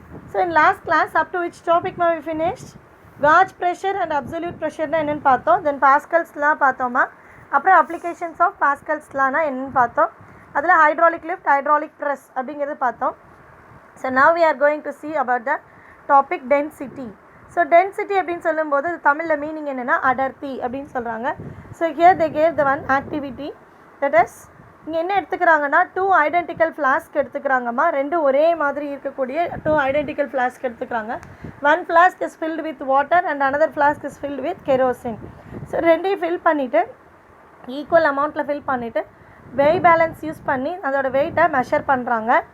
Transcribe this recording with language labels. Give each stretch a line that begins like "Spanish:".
English: So in last class up to which topic we finished? Gauge pressure and absolute pressure
Tamil: na enna paathom,
English: then Pascal's law
Tamil: paathoma, apra
English: applications of Pascal's law na enna paathom,
Tamil: adula
English: hydraulic lift, hydraulic press
Tamil: abingiradhu paathom.
English: So now we are going to see about the topic density.
Tamil: So density அப்படினு சொல்லும்போது தமிழ்ல meaning என்னன்னா அடர்த்தி அப்படினு சொல்றாங்க.
English: So here they gave the one activity, that is
Tamil: இங்கே என்ன எடுத்துக்கிறாங்கன்னா 2 identical flask எடுத்துக்கிறாங்கம்மா. ரெண்டு ஒரே மாதிரி இருக்கக்கூடிய 2 ஐடென்டிக்கல் ஃப்ளாஸ்க் எடுத்துக்கிறாங்க.
English: One flask is filled with water and another flask is filled with kerosene.
Tamil: So ரெண்டையும் ஃபில் பண்ணிவிட்டு ஈக்குவல் அமௌண்ட்டில் ஃபில் பண்ணிவிட்டு வெய் பேலன்ஸ் யூஸ் பண்ணி அதோட வெயிட்டை மெஷர் பண்ணுறாங்க.